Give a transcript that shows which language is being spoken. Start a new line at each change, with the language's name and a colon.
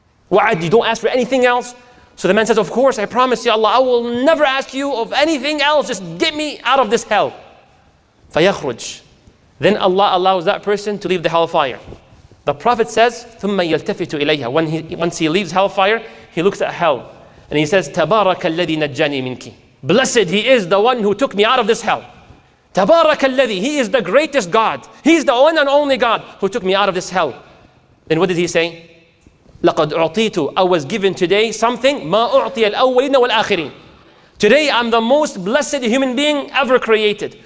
English: Wa'ad, you don't ask for anything else? So the man says, of course, I promise, Ya Allah, I will never ask you of anything else. Just get me out of this hell.
Arabic: فَيَخْرُجْ.
English: Then Allah allows that person to leave the hellfire. The Prophet says,
Arabic: ثُمَّ يَلْتَفِتُ إِلَيْهَا.
English: Once he leaves hellfire, he looks at hell. And he says,
Arabic: تَبَارَكَ الَّذِي نَجَّانِي مِنْكِ.
English: Blessed He is the one who took me out of this hell.
Arabic: تَبَارَكَ الَّذِي.
English: He is the greatest God. He is the one and only God who took me out of this hell. Then what did he say?
Arabic: لَقَدْ أُعْطِيتُ.
English: I was given today something
Arabic: مَا أُعْطِيَ الْأَوَّلِينَ وَالْآخِرِينَ.
English: Today I'm the most blessed human being ever created.